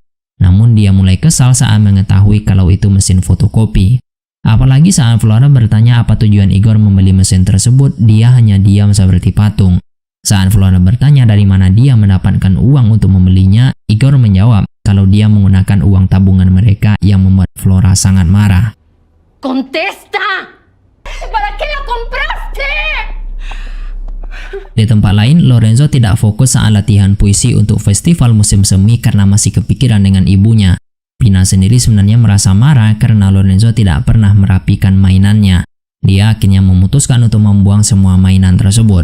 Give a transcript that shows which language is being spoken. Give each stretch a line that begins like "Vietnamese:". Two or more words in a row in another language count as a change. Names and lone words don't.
Indonesian: Namun dia mulai kesal saat mengetahui kalau itu mesin fotokopi. Apalagi saat Flora bertanya apa tujuan Igor membeli mesin tersebut, dia hanya diam seperti patung. Saat Flora bertanya dari mana dia mendapatkan uang untuk membelinya, Igor menjawab kalau dia menggunakan uang tabungan mereka yang membuat Flora sangat marah.
Spanish: ¡Contesta! ¿Para qué la compraste?
Indonesian: Di tempat lain, Lorenzo tidak fokus saat latihan puisi untuk festival musim semi karena masih kepikiran dengan ibunya. Pina sendiri sebenarnya merasa marah karena Lorenzo tidak pernah merapikan mainannya. Dia akhirnya memutuskan untuk membuang semua mainan tersebut.